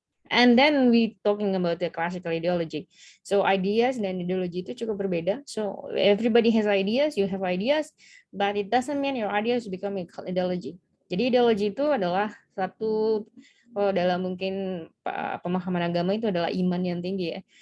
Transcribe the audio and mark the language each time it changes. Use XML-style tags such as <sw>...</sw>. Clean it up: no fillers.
<en>And then we talking about the classical ideology.</en> <id>So ideas dan ideologi itu cukup berbeda.</id> <en>So everybody has ideas, you have ideas, but it doesn't mean your ideas become ideology.</en> <id>Jadi ideologi itu adalah satu dalam mungkin pemahaman agama itu adalah iman yang tinggi ya.</id>